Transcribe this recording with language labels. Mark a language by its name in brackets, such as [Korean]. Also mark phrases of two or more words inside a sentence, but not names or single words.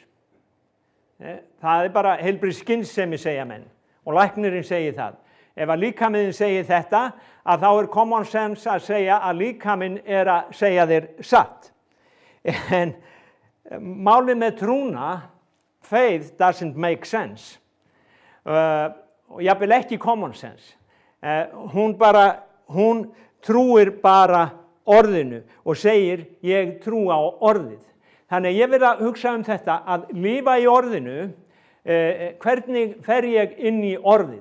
[Icelandic] Það bara heilbrigð skynsemi, segja menn, og læknirinn segir það. Ef að líkaminn segir þetta, að þá [English] common sense [Icelandic] að segja að líkaminn að segja þér satt. En málið með trúna, [English] faith doesn't make sense. [Icelandic] Og jafnvel ekki [English] common sense. [Icelandic] Hún trúir bara orðinu og segir, ég trú á orðið. Þannig ég vil að hugsa þetta, að lifa í orðinu, hvernig fer ég inn í orðið?